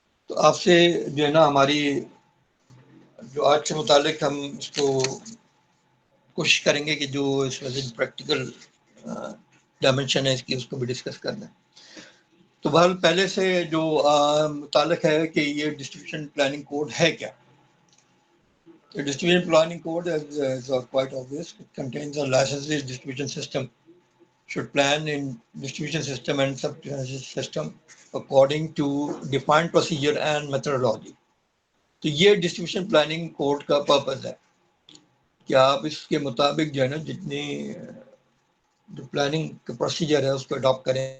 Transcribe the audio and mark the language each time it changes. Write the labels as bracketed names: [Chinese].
[Urdu] تو آپ سے جو ہے نا ہماری جو آج سے متعلق ہم اس کو کوشش کریں گے کہ جو اس میں سے پریکٹیکل ڈائمنشن ہے اس کی اس کو بھی ڈسکس کرنا ہے. تو بہرحال پہلے سے جو متعلق ہے کہ یہ ڈسٹریبیوشن پلاننگ کوڈ ہے کیا. [English] The distribution planning code is quite obvious. It contains a licensed distribution system. Should plan in distribution system and subsystem according to defined procedure and methodology. [Urdu] تو یہ ڈسٹریبیوشن پلاننگ کوڈ کا purpose ہے کہ آپ اس کے مطابق جو ہے نا جتنی جو پلاننگ کا پروسیجر ہے اس کو اڈاپٹ کریں.